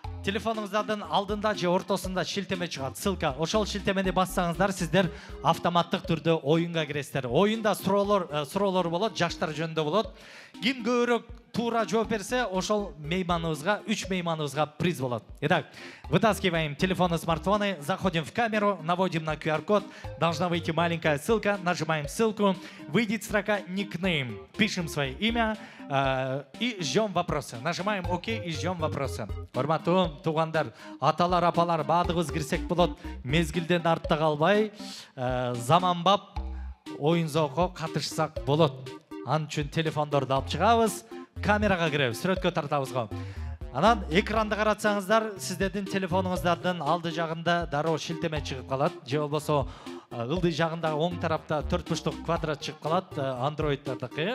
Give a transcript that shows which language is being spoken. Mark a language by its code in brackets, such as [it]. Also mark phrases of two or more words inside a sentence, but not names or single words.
[ky] телефонуңуздардын алдында же ортосунда шилтеме чыгат, ссылка. Ошол шилтемени бассаңыздар, сиздер автоматтык түрдө оюнга киресиздер. Оюнда суроолор болот, жаштар жөнүндө болот. Ким көбүрөөк туура жооп берсе, ошол мейманыбызга, 3 мейманыбызга приз болот. [ru] Итак, вытаскиваем телефоны, смартфоны, заходим в камеру, наводим на QR-код, должна выйти маленькая ссылка, нажимаем ссылку, выйдет строка никнейм, пишем свое имя и ждем вопросы. Нажимаем ОК и ждем вопросы. [ky] Урматтуу туугандар, аталар, апалар, баадыгыбыз кирсек болот, мезгилден артта калбай, заманбап оюн зоокко катышсак болот. Анын үчүн телефондорду алып чыгабыз, камерага киребиз, сүрөткө тартабыз го. Анан экранды каратсаңыздар, сиздердин телефонуңуздардын алды жагында дароо шилтеме чыгып калат, же болбосо ылдый жагындагы оң тарапта 4 бурчтук квадрат чыгып калат, Android'дардыкы.